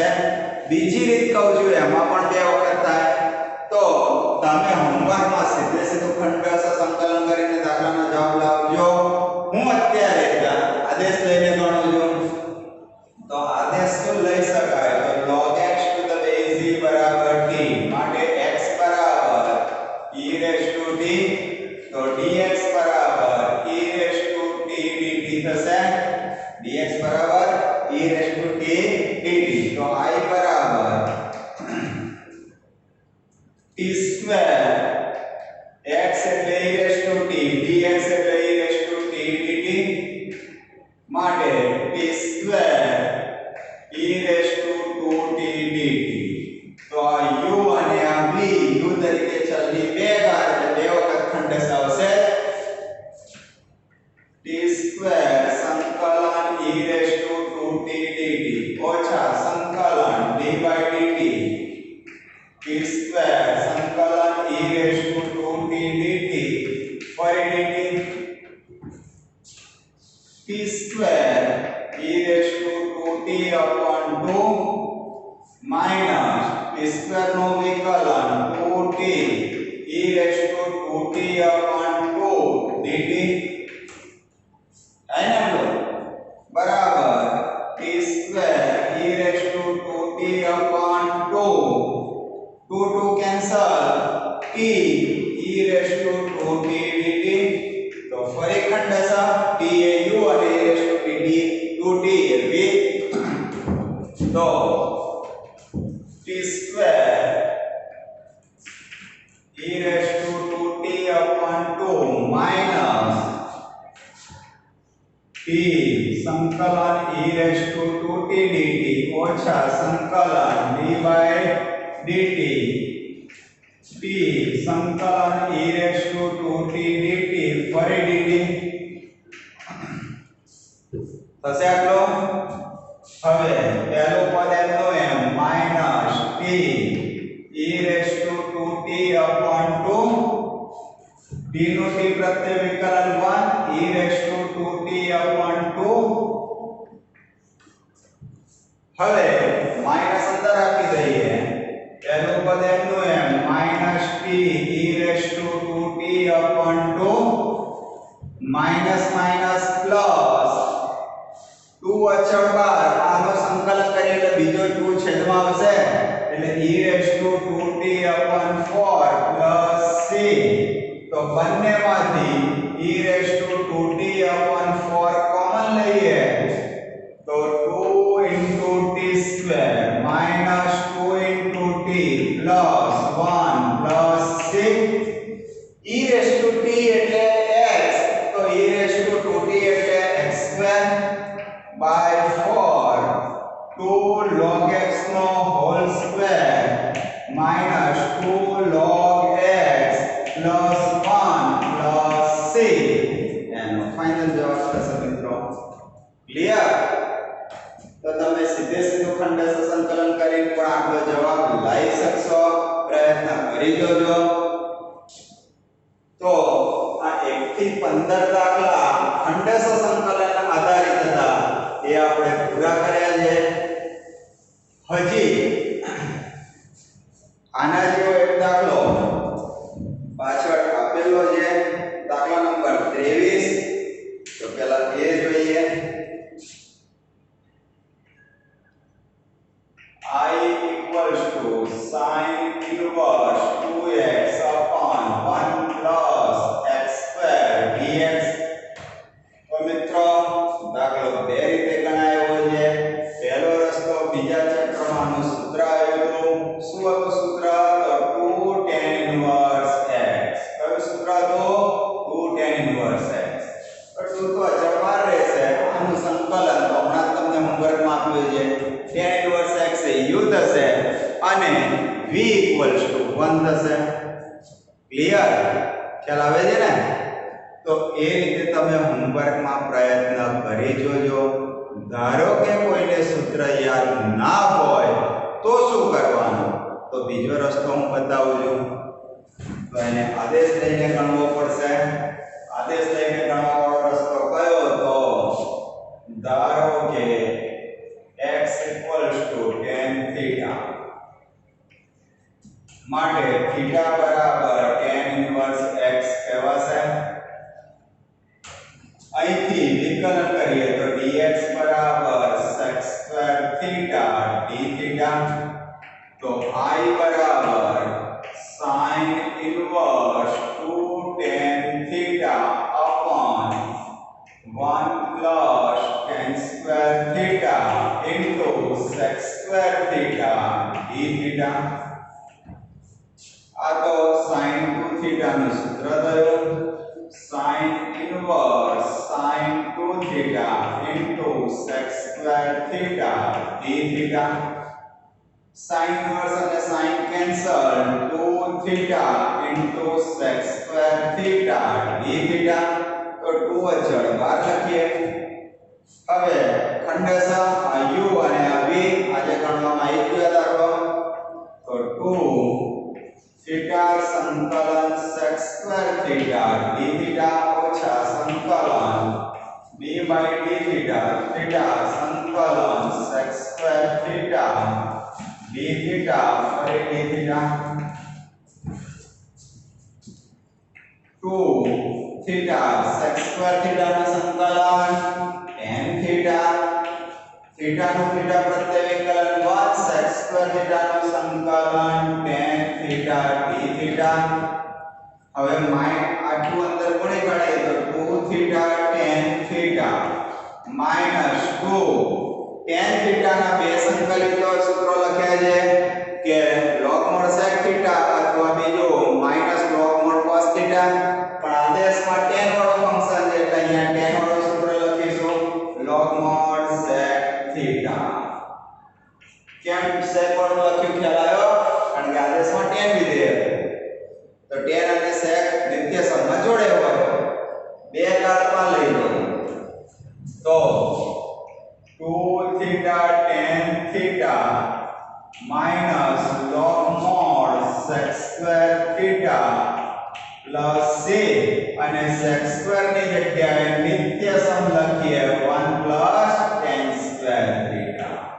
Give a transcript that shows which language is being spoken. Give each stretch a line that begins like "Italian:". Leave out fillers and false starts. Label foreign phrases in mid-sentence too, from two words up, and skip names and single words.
Gujarati: બીજી રીત કહું છું એમાં પણ બે વખત થાય તો તમે હોમવર્કમાં સીધે સીધું ખંડેશ સંકલન કરીને દાખલાનો જવાબ લાવજો. હું અત્યારે આદેશ લઈને ગણું છું તો આદેશ શું લઈ શકાય તો
English: log x to the base e
Gujarati: બરાબર t માટે x બરાબર
English: e raised to t
Gujarati: તો dx બરાબર
English: e raised to t dt
Gujarati: થશે. dx બરાબર
English: e raised to t dt
Gujarati: તો I બરાબર
English: t square x
Gujarati: એટલે
English: e raised to t dx
Gujarati: એટલે
English: e raised to t dt
Gujarati: માટે
English: t square e raised to 2t dt
Gujarati: તો આ u અને આ v u તરીકે ચલની બે ઘાત એટલે બે વખત ખંડેશ આવશે.
English: t square સંકલન e raised to 2t dt
Gujarati: ઓછા સંકલન
English: d by dt t square સંકલન e raised to 2t dt ફરી dt t square e raised to 2t upon 2 minus t square
Gujarati: નો વિકલન
English: 2t e raised to 2t upon 2 dt
Gujarati: આને લો બરાબર
English: t square e raised to 2t upon 2 2 cancel t e raised to 2t dt
Gujarati: તો ફરી ખંડેશ
English: t એ u અને e raised to t 2t એ v તો t square e raised to 2t upon 2 minus t સંકલન e raised to 2t dt
Gujarati: ઓછા સંકલન
English: d by dt t સંકલન e raised to 2t dt
Gujarati: ફરી dt થશે આટલો. હવે પહેલું પદ એમનું એમ
English: minus t e raised to 2t upon 2
Gujarati: t નું t પ્રત્યે વિકલન 1
English: e raised to 2t upon 2
Gujarati: હવે માઈનસ અંદર આપી દઈએ પહેલું પદ એમનું એમ
English: minus t e raised to 2t upon 2 minus minus plus 2
Gujarati: અચળ બાર આનો સંકલન કરીએ એટલે બીજો 2 છેદમાં આવશે એટલે
English: e raised to 2t upon 4 plus c
Gujarati: તો બંનેમાંથી
English: e raised to 2t upon 4
Gujarati: કોમન લઈએ તો
English: 2 into t square minus 2 into t plus 1 plus 6 e raised to t
Gujarati: એટલે x તો
English: e raised to 2t એટલે x square by 4 2 log x
Gujarati: નો whole
English: square minus 2 log x plus 1 plus 6
Gujarati: એનો ફાઇનલ જવાબ થશે મિત્રો. ક્લિયર? તો તમે સીધે સીધું ખંડેશ સંકલન કરીને પણ આટલો જવાબ લાવી શકશો. પ્રયત્ન કરી જોજો. તો આ 1 થી 15 દાખલા ખંડેશ સંકલન આધારિત હતા એ આપણે પૂરા કર્યા છે. હજી આના જેવો એક દાખલો પાછળ આપેલો છે દાખલા નંબર 23 તો પહેલા એ જોઈએ.
English: I equals to sin inverse 2x upon 1 plus x square dx.
Gujarati: તો મિત્રો દાખલો બે રીતે ગણાયો છે. પહેલો રસ્તો બીજા ચક્રમાંનું સૂત્ર આવ્યું. શું હતું સૂત્ર? તો
English: 2 tan inverse x.
Gujarati: કયું સૂત્ર હતું?
English: 2 tan inverse x.
Gujarati: તો 2 તો અચળ બાર રહેશે. આનું સંકલન તો હમણાં તમને હોમવર્કમાં આપ્યું છે.
English: tan inverse x
Gujarati: એ u થશે અને
English: v equals to 1
Gujarati: થશે. ક્લિયર? ખ્યાલ આવે છે ને? તો એ રીતે તમે હોમવર્કમાં પ્રયત્ન કરી જોજો. ધારો કે કોઈને સૂત્ર યાદ ના હોય તો શું કરવાનું? તો બીજો રસ્તો હું બતાવું છું. તો એને આદેશ લઈને ગણવો પડશે. આદેશ લઈને ગણવાનો રસ્તો કયો હતો? ધારો કે
English: x tan theta
Gujarati: માટે theta બરાબર
English: tan inverse x
Gujarati: કહેવાશે. અહીંથી વિકલન કરીએ તો
English: dx બરાબર sec square theta d theta, તો I બરાબર sin inverse 2 tan theta upon 1 plus tan square theta into sec square theta d theta.
Gujarati: આ તો
English: sin 2 theta
Gujarati: નું સૂત્ર થયું.
English: sin inverse sin 2 theta into sec square theta d theta. sin inverse અને sin cancel, 2 theta into sec square theta d theta,
Gujarati: તો 2 અચળ બહાર લખીએ. હવે ખંડશ આ u અને આ v આજે ગણવામાં આવી ગયો દાખલો, તો
English: 2 theta સંકલન sec square theta d theta
Gujarati: ઓછા સંકલન
English: b by d theta theta સંકલન sec square theta d theta
Gujarati: ફરી
English: d theta 2 theta sec square theta
Gujarati: નું સંકલન
English: tan theta theta નું
Gujarati: theta પ્રત્યય વિકલન
English: 1 sec square theta
Gujarati: નું સંકલન
English: tan theta d theta.
Gujarati: હવે આટલું અંદર કોણે કાઢીએ તો
English: 2 theta tan theta minus 2 tan theta
Gujarati: ના બે સંકલિતો સૂત્રો લખ્યા છે કે
English: log mod sec theta
Gujarati: અથવા બીજું
English: minus log mod cos theta,
Gujarati: પણ આદેશમાં tan વાળું ફંક્શન છે એટલે અહીંયા tan વાળું સૂત્ર લખીશું
English: log mod sec theta.
Gujarati: કેમ sec વાળું લખ્યું ખ્યાલ આવ્યો? કારણ કે આદેશમાં tan વિધેય તો tan અને sec નિત્ય સમમાં જોડે હોય, બે ઘાતમાં લઈ લો તો
English: 2 theta tan theta minus log mod sec square theta plus c
Gujarati: અને sec square ની જગ્યાએ નિત્ય સમ લખીએ
English: 1 plus tan square theta.